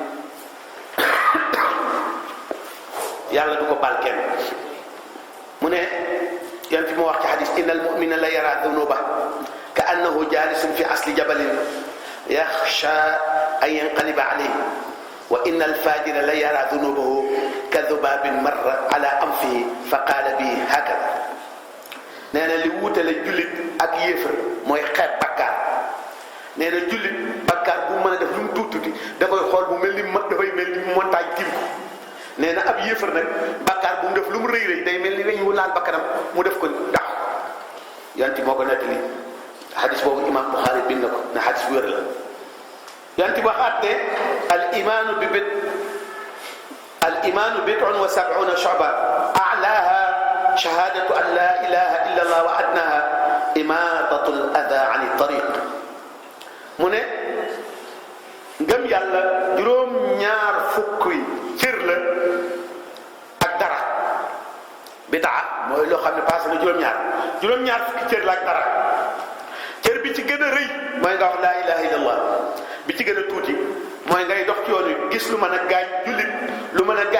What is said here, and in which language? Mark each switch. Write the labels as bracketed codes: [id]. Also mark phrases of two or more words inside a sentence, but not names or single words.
[wo] yàlla du ko baal kenn mu ne yan fi mu wax ci xadis [ar] إن المؤمن ليرى ذنوب كأنه جالس في أصل جبل يخشى أن ينقلب عليه وإن الفاجر ليرى ذنوبه كذباب مر على أنفه فقال به هكذا [wo] nee na li wuutale jullit ak yéefar mooy xeeb bakkaar nee na jullit bakkaar bu mën a def lu mu tuuti da koy xool bu mel ni dafay mel ni montagne tim ko nee na ab yéefar nag bakkaar bu mu def lu mu rëy day mel ni weñ wu laal bakkanam mu def ko ndax yanti moo ko nettali xadis boobu imam Buxaari bind na ko ne xadis bu wér la yanti waxaat ne [ar] الإيمان بضع وسبعون شعبة أعلاها شهادة أن لا إله إلا الله وأدناها إماطة الأذى عن الطريق [wo] mu ne ngëm yàlla juróom-ñaar fukki cër la ak dara bidaa mooy loo xam ne passé na juróom-ñaar fukki cër la ak dara cër bi ci gën a rëy mooy nga wax [ar] لا إله إلا الله [wo] bi ci gën a tuuti mooy ngay dox ci yoon wi gis lu mën a gaañ jullit lu mën a gaañ